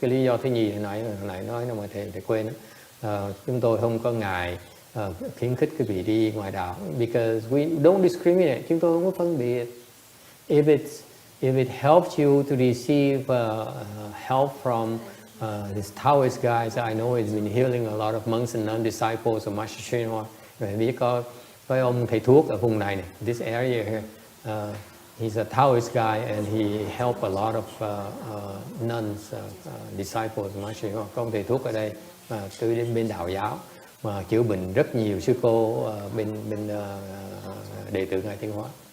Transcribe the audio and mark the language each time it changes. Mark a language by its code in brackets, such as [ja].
[vi] Cái lý do thứ nhì hồi nãy nói mà thầy quên đó. Chúng tôi không có ngại khuyến khích quý vị đi ngoài đạo, [en] because we don't discriminate. [vi] Chúng tôi không có phân biệt. [en] If it helps you to receive help from these Taoist guys, I know he's been healing a lot of monks and non-disciples of Master Hsuan Hua. [vi] Rồi biết có ông thầy thuốc ở vùng này, [en] this area here. He's a Taoist guy and he helped a lot of nuns, disciples of Master Hsuan Hua. [vi] Có ông thầy thuốc ở đây từ bên đạo giáo mà chữa bệnh rất nhiều sư cô bên đệ tử Ngài Tiến Hóa.